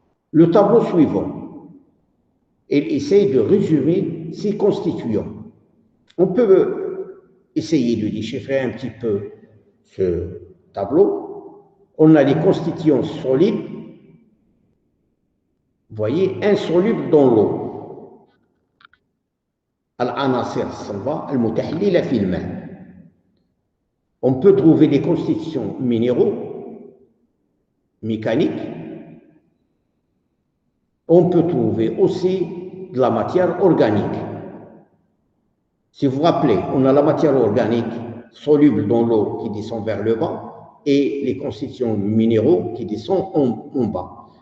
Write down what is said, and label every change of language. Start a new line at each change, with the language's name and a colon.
French: Le tableau suivant, il essaye de résumer ces constituants. On peut essayer de déchiffrer un petit peu ce tableau. On a les constituants solides, voyez, insoluble dans l'eau.
Arabic: العناصر الصلبة المتحللة في الماء.
French: On peut trouver des constitutions minéraux, mécaniques. On peut trouver aussi de la matière organique. Si vous vous rappelez, on a la matière organique soluble dans l'eau qui descend vers le bas et les constitutions minéraux qui descendent en bas.